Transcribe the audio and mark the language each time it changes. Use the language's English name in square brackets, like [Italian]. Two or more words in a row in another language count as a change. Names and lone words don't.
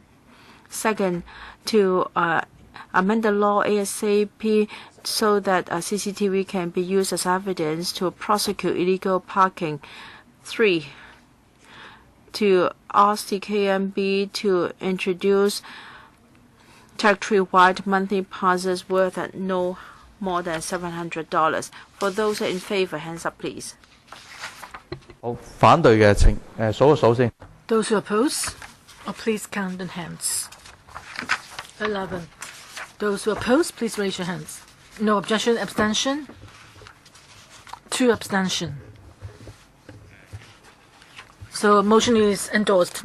[English] Second, to amend the law ASAP so that CCTV can be used as evidence to prosecute illegal parking. 3, to ask the KMB to introduce territory-wide monthly passes worth at no more than $700. For those in favor, hands up, please. [Cantonese] 反對嘅請數一數先。 [English] Those who oppose, please count in hands. 11. Those who oppose, please raise your hands. No objection, abstention. 2 abstention. So motion is endorsed.